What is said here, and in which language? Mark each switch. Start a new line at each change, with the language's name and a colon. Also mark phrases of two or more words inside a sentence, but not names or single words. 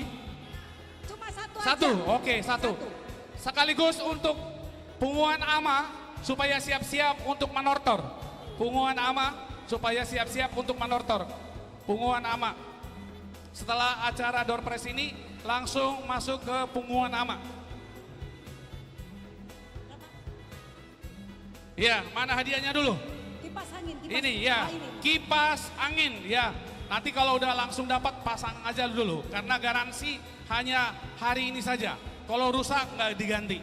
Indonesian: Cuma satu. Oke, satu. Sekaligus untuk punguan ama supaya siap-siap untuk manortor. Punguan ama supaya siap-siap untuk manortor. Punguan ama. Setelah acara door press ini langsung masuk ke punguan ama. Ya, mana hadiahnya dulu? Kipas angin. Ini ya, kipas angin ya. Nanti kalau udah langsung dapat pasang aja dulu, karena garansi hanya hari ini saja. Kalau rusak nggak diganti.